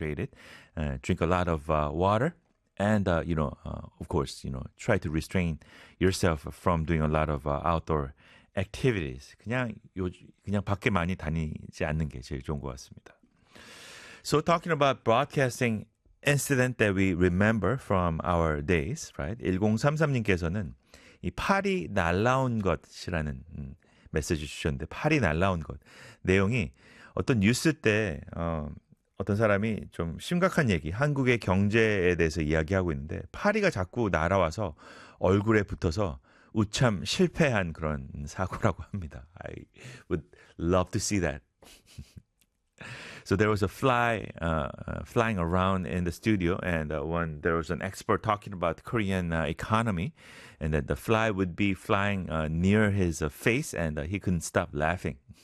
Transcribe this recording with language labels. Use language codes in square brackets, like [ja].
[en] constipated, drink a lot of water, and, you know, of course, you know, try to restrain yourself from doing a lot of outdoor activities. [ko] 그냥 밖에 많이 다니지 않는 게 제일 좋은 것 같습니다. [en] So talking about broadcasting incident that we remember from our days, right? [ko] 1033님께서는 이 파리 날라온 것이라는 메시지 주셨는데 파리 날라온 것 내용이 어떤 뉴스 때 어떤 사람이 좀 심각한 얘기 한국의 경제에 대해서 이야기하고 있는데 파리가 자꾸 날아와서 얼굴에 붙어서 우참 실패한 그런 사고라고 합니다. [en] I would love to see that. So there was a fly flying around in the studio, and when there was an expert talking about the Korean economy, and that the fly would be flying near his face, and he couldn't stop laughing.